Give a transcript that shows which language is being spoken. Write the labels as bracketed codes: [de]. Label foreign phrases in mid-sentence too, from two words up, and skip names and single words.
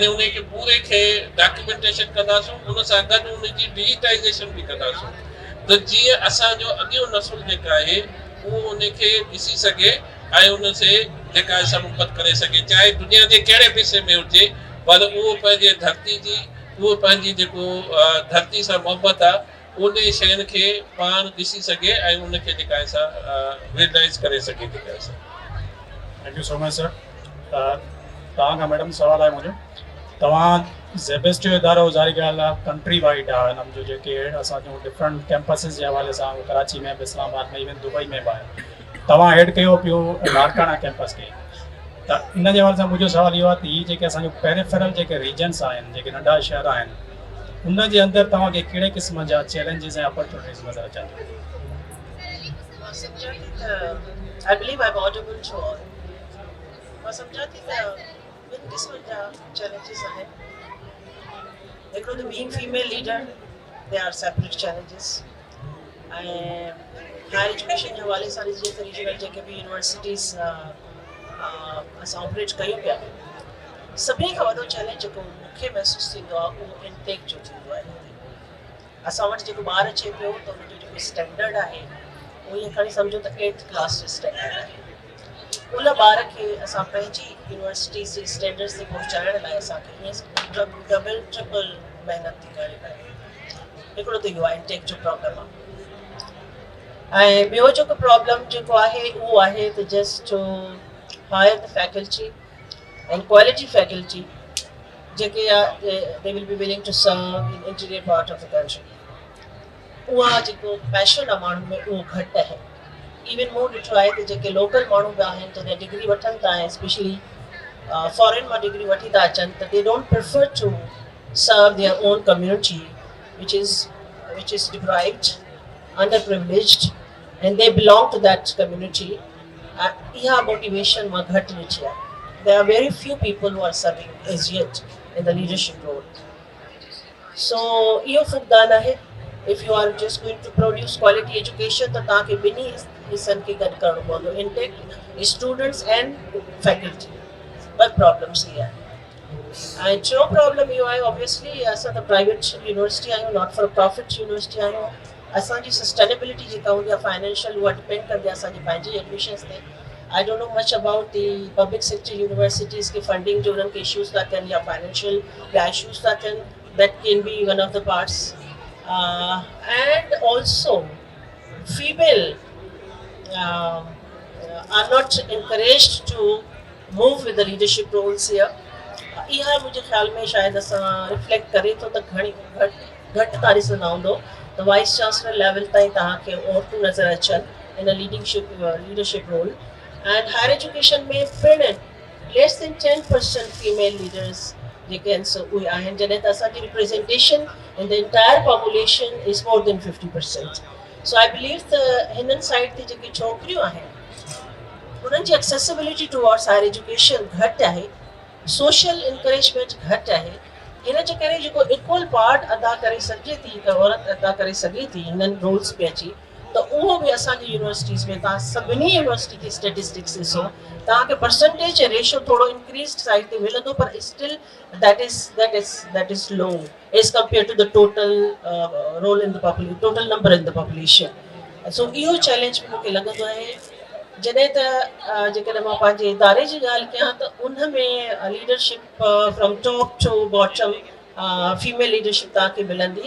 [sd] उनखे पूरे खे डॉक्यूमेंटेशन कंदासीं, उन सां गॾु उनजी डिजिटाइज़ेशन बि कंदासीं, त जीअं असांजो अॻियों नसुल जेका आहे उहो उनखे ॾिसी सघे ऐं उन से जेका असां मुहबत करे सघे, चाहे दुनिया जे कहिड़े बि हिसे में हुजे, पर उहो पंहिंजे धरती जी, उहो पंहिंजी जेको धरती सां मुहबत आहे उन शयुनि खे पाण ॾिसी सघे ऐं उनखे जेका असां रियलाइज़ करे सघे जेका असां। [en] Thank you so much sir. [sd] तव्हां खां मैडम सवाल आहे मुंहिंजो, तव्हां ज़ेबेस्ट जो इदारो ज़ारी कयल आहे [en] country wide [sd] आहे, हिन जो जेके असांजो [en] different campuses [sd] जे हवाले सां कराची में बि, इस्लामाबाद में, इवन दुबई में बि आहे। तव्हां हेड कयो पियो लाड़काना कैंपस खे, त इन जे हवाले सां मुंहिंजो सवाल इहो आहे त हीअ जेके असांजो पेरिफेरल जेके रीजन्स आहिनि, जेके नंढा शहर आहिनि, उन जे अंदरि तव्हांखे कहिड़े क़िस्म जा चैलेंजिस ऐं अपॉर्चुनिटीज़ नज़र अचनि? [en] I believe I'm audible to all. [sd] मां सम्झां थी त ॿिनि क़िस्मनि जा चैलेंजिस आहिनि. हिकिड़ो त [en] being female leader, they are separate challenges. [sd] ऐं [en] higher education [sd] जे हवाले सां ॾिसजे त रीजनल जेके बि यूनिवर्सिटीज़ असां ऑपरेट कयूं पिया, सभिनी खां वॾो चैलेंज जेको मूंखे महसूसु थींदो आहे उहो इनटेक जो थींदो आहे. असां वटि जेको ॿारु अचे पियो त उनजो जेको स्टैंडर्ड आहे उहो ईअं खणी सम्झो त 8th क्लास जो स्टैंडर्ड आहे. उन ॿार खे असां पंहिंजी यूनिवर्सिटीज़ जे स्टैंडर्ड्स ते पहुचाइण लाइ असांखे ईअं [en] double triple [sd] महिनत थी करणी पए. हिकिड़ो त इहो आहे इनटेक जो प्रॉब्लम आहे. ऐं ॿियो जेको प्रॉब्लम जेको आहे उहो आहे त [en] just to hire the faculty and quality faculty जेके they will be willing to serve in interior part of the country. [sd] उहा जेको पैशन आहे माण्हू में उहो घटि आहे. इवन मूं ॾिठो आहे त जेके लोकल माण्हू बि आहिनि जॾहिं डिग्री वठनि था ऐं [en] specially foreign [sd] मां डिग्री वठी था अचनि त [en] they don't prefer to serve their own community which is deprived, underprivileged, and they belong to that community. [sd] इहा मोटिवेशन मां घटि ॾिठी आहे. [en] There are very few people who are serving as yet in the leadership role. So, [sd] इहो फुक़दान आहे. [en] If you are just going to produce quality education, [sd] त तव्हांखे ॿिन्ही हिस्सनि खे गॾु करणो पवंदो, [en] intake, students and faculty. [sd] ॿ प्रॉब्लम्स इहे आहे. ऐं टियों प्रॉब्लम इहो आहे ऑब्वियसली असां त [en] private university [sd] आहियूं, [en] not for profit university आहियूं. [sd] असांजी सस्टेनेबिलिटी जेका हूंदी आहे फाइनेंशियल उहा डिपेंड कंदी आहे असांजी पंहिंजी एडमिशन्स ते. [en] I don't know much about the public sector universities के funding [sd] जो उन्हनि खे [en] issues [sd] था थियनि या [en] financial issues [sd] था थियनि, [en] that can be one of the parts. And also female are not encouraged to move with the leadership roles here. [sd] इहा मुंहिंजे ख़्याल में शायदि असां रिफ्लेक्ट करे थो त घणी घटि था ॾिसंदा हूंदो त [en] vice chancellor level [sd] ताईं तव्हांखे औरतूं नज़र अचनि [en] in leadership role. And higher education [sd] में पिण [en] less than 10% female leaders [sd] जेके आहिनि सो उहे आहिनि, जॾहिं त असांजी [en] representation in the entire population is more than 50%. So I believe [sd] त हिननि साइड ते जेके छोकिरियूं आहिनि उन्हनि जी [en] accessibility towards higher education [sd] घटि आहे, [en] social encouragement [sd] घटि आहे. हिन जे करे जेको इक्वल पार्ट अदा करे सघे थी, हिकु औरत अदा करे सघे थी हिननि रोल्स में अची, त उहो बि असांजी यूनिवर्सिटीज़ में तव्हां सभिनी यूनिवर्सिटी जी स्टेटिस्टिक्स ॾिसो तव्हांखे परसेंटेज ऐं रेशियो थोरो [en] increase side [sd] ते मिलंदो, पर स्टिल [en] that is low as compared to the total role in the population, [sd] total number in the population. So इहो चैलेंज बि मूंखे लॻंदो आहे. जॾहिं त जेकॾहिं मां पंहिंजे इदारे जी ॻाल्हि कयां त उन में [en] leadership from top to bottom female leadership [sd] तव्हांखे मिलंदी.